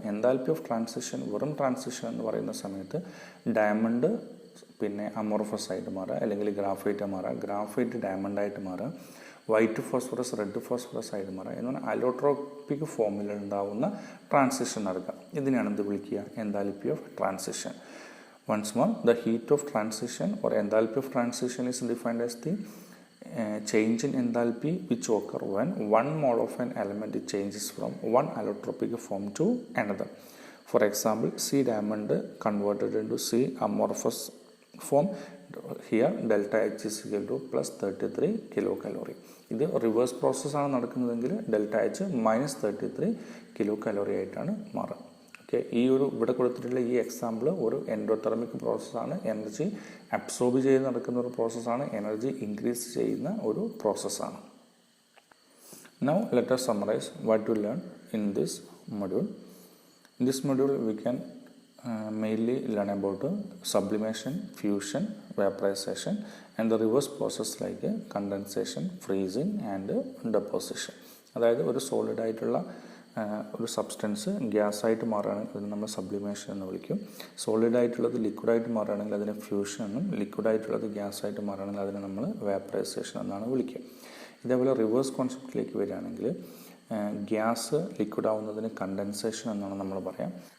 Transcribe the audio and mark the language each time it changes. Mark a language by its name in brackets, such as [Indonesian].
[Malayalam] Enthalpy of transition വെറും transition എന്ന് പറയുന്ന സമയത്ത് ഡയമണ്ട് പിന്നെ അമോർഫസ് ആയിട്ട് മാറുക, അല്ലെങ്കിൽ ഗ്രാഫൈറ്റ് മാറുക, ഗ്രാഫൈറ്റ് ഡയമണ്ട് ആയിട്ട് മാറുക, വൈറ്റ് ഫോസ്ഫറസ് റെഡ് ഫോസ്ഫറസ് ആയിട്ട് മാറുക എന്ന് പറഞ്ഞാൽ അലോട്രോപ്പിക് ഫോമിൽ ഉണ്ടാവുന്ന ട്രാൻസിഷൻ നടക്കുക. ഇതിനെയാണ് എന്ത് വിളിക്കുക, enthalpy of transition. [English] Once more, the heat of transition or enthalpy of transition is defined as the change in enthalpy which occur when one mole of an element changes from one allotropic form to another. For example, C diamond converted into C amorphous form. Here delta H is equal to plus 33 kilocalorie. [Malayalam] ഇത് reverse പ്രോസസ്സാണ് നടക്കുന്നതെങ്കിൽ delta H minus 33 കിലോകലോറി ആയിട്ടാണ് മാറുക. Okay, ഈ ഒരു ഇവിടെ കൊടുത്തിട്ടുള്ള ഈ example ഒരു എൻഡോതെർമിക് പ്രോസസ്സാണ്. എനർജി അബ്സോർബ് ചെയ്ത് നടക്കുന്ന ഒരു പ്രോസസ്സാണ്, എനർജി ഇൻക്രീസ് ചെയ്യുന്ന ഒരു പ്രോസസ്സാണ്. [English] Now let us summarize what we learned in this module. In this module we can mainly learn about sublimation, fusion, vaporization and the reverse process like condensation, freezing and deposition. [Malayalam] അതായത് ഒരു solid ആയിട്ടുള്ള ഒരു substance gas ആയിട്ട് മാറുകയാണെങ്കിൽ അതിന് നമ്മൾ sublimation എന്ന് വിളിക്കും. സോളിഡ് ആയിട്ടുള്ളത് ലിക്വിഡായിട്ട് മാറുകയാണെങ്കിൽ അതിനെ ഫ്യൂഷൻ എന്നും, ലിക്വിഡായിട്ടുള്ളത് ഗ്യാസ് ആയിട്ട് മാറുകയാണെങ്കിൽ അതിനെ നമ്മൾ വാപ്പറൈസേഷൻ എന്നാണ് വിളിക്കുക. ഇതേപോലെ റിവേഴ്സ് കോൺസെപ്റ്റിലേക്ക് വരികയാണെങ്കിൽ ഗ്യാസ് ലിക്വിഡ് ആവുന്നതിന് കണ്ടൻസേഷൻ എന്നാണ് നമ്മൾ പറയാം.